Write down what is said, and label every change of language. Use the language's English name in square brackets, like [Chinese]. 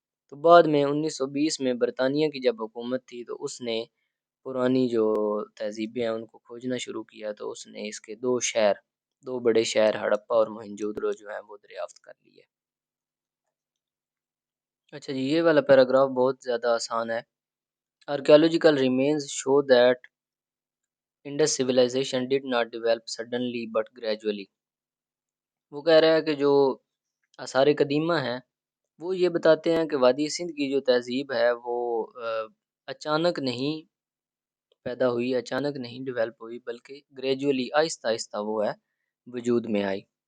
[Urdu] تو بعد میں 1920 میں برطانیہ کی جب حکومت تھی تو اس نے پرانی جو تہذیبیں ہیں ان کو کھوجنا شروع کیا، تو اس نے اس کے دو بڑے شہر ہڑپا اور موہنجودڑو جو ہیں وہ دریافت کر لیے. اچھا جی، یہ والا پیراگراف بہت زیادہ آسان ہے. [English] Archaeological remains show that Indus civilization did not develop suddenly but gradually. [Urdu] وہ کہہ رہا ہے کہ جو آثار قدیمہ ہیں وہ یہ بتاتے ہیں کہ وادی سندھ کی جو تہذیب ہے وہ اچانک نہیں پیدا ہوئی، اچانک نہیں ڈیولپ ہوئی، بلکہ گریجولی، آہستہ آہستہ وہ ہے وجود میں آئی.